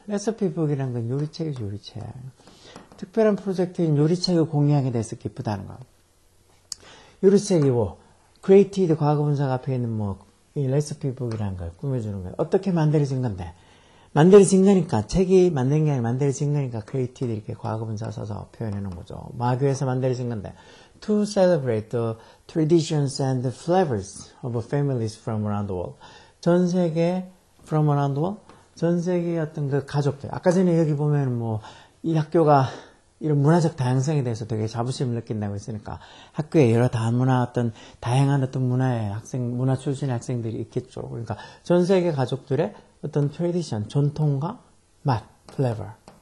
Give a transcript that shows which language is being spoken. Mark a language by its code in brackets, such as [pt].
[ko] recipe book이라는 건 요리책이죠, 요리책. 특별한 프로젝트인 요리책을 공유하게 돼서 기쁘다는 거. 요리책이 뭐, created 과거분사가 앞에 있는 뭐, 이 recipe book이라는 걸 꾸며주는 거예요. 어떻게 만들어진 건데? 만들어진 거니까, 책이 만든 게 아니라 만들어진 거니까 created 이렇게 과거분사 써서 표현해 놓은 거죠. 마교에서 만들어진 건데, [en] to celebrate the traditions and the flavors of families from around the world. [ko] 전 세계, [en] from around the world? [ko] 전 세계의 어떤 그 가족들. 아까 전에 여기 보면 뭐, 이 학교가 이런 문화적 다양성에 대해서 되게 자부심을 느낀다고 했으니까 학교에 여러 다양한 어떤 문화 출신의 학생들이 있겠죠. 그러니까 전 세계 가족들의 어떤 트레디션, 전통과 맛, flavor.